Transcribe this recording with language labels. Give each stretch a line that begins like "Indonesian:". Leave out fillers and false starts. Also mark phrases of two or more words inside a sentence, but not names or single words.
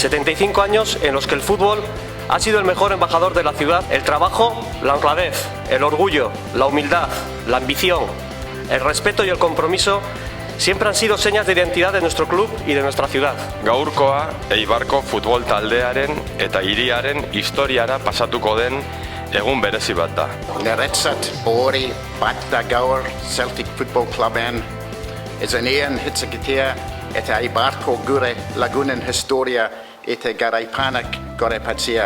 Spanish: 75 años en los que el fútbol ha sido el mejor embajador de la ciudad. El trabajo, la honradez, el orgullo, la humildad, la ambición, el respeto y el compromiso siempre han sido señas de identidad de nuestro club y de nuestra ciudad.
Basque: Gaurkoa Eibarko futbol taldearen eta hiriaren historiara pasatuko den egun berezi bat da. Niretzat hori bat da gaur Celtic Football Cluben ezenean hitzakitea eta Eibarko gure lagunen historia eta garaipanak gorepatzea.